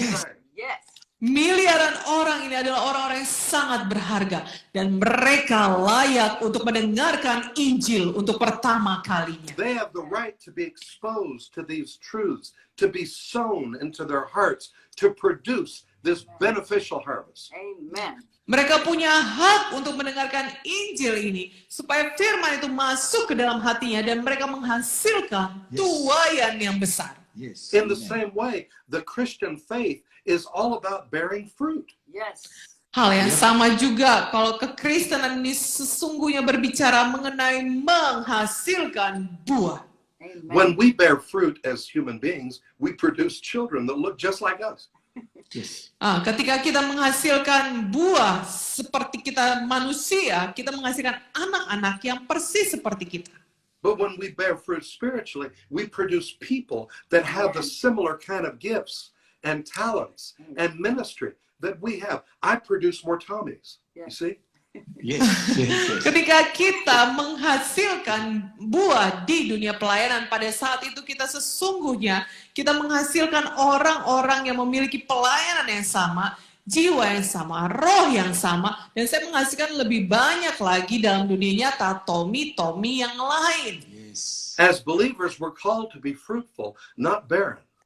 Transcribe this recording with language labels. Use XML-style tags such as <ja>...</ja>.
<en>Yes. time. Yes.</en> <id>Miliaran orang ini adalah orang-orang yang sangat berharga dan mereka layak untuk mendengarkan Injil untuk pertama kalinya.</id> <en>They have the right to be exposed to these truths, to be sown into their hearts, to produce this beneficial harvest. Amen.</en> <id>Mereka punya hak untuk mendengarkan Injil ini supaya firman itu masuk ke dalam hatinya dan mereka menghasilkan</id> <en>Yes.</en> <id>tuaian yang besar.</id> <en>Yes. In the Amen. same way, the Christian faith is all about bearing fruit. Yes.</en> <id>Hal yang sama juga kalau kekristenan ini sesungguhnya berbicara mengenai menghasilkan buah.</id> <en>Amen. When we bear fruit as human beings, we produce children that look just like us. Yes.</en> <id>Ketika kita menghasilkan buah seperti kita manusia, kita menghasilkan anak-anak yang persis seperti kita.</id> <en>But when we bear fruit spiritually, we produce people that have the similar kind of gifts and talents and ministry that we have. I produce more Tommies. You see? Yes. Yes.</en> <id>Ketika kita menghasilkan buah di dunia pelayanan, pada saat itu kita sesungguhnya kita menghasilkan orang-orang yang memiliki pelayanan yang sama, jiwa yang sama, roh yang sama, dan saya menghasilkan lebih banyak lagi dalam dunia nyata Tommy yang lain.</id> <en>Yes. As believers, we're called to be fruitful, not barren.</en>